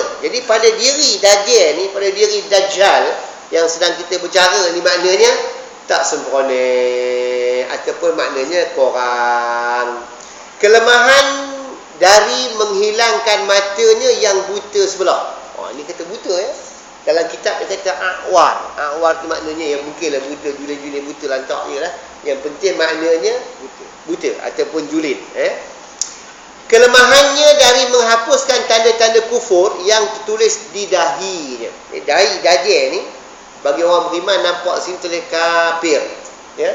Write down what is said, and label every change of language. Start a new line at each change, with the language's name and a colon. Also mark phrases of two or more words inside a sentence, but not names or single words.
Malay: Jadi pada diri Dajjal ni, pada diri Dajjal yang sedang kita bicara ni, maknanya tak sempurna, ataupun maknanya kurang. Kelemahan dari menghilangkan matanya yang buta sebelah. Ini kata buta ya. Dalam kitab dia kata a'war. A'war tu maknanya yang mungkinlah buta, julin-julin buta lantak je lah. Yang penting maknanya buta ataupun julin. Kelemahannya dari menghapuskan tanda-tanda kufur yang tertulis di dahinya. Dahi Dajjal ni, bagi orang beriman nampak sini tulis kafir. Ya.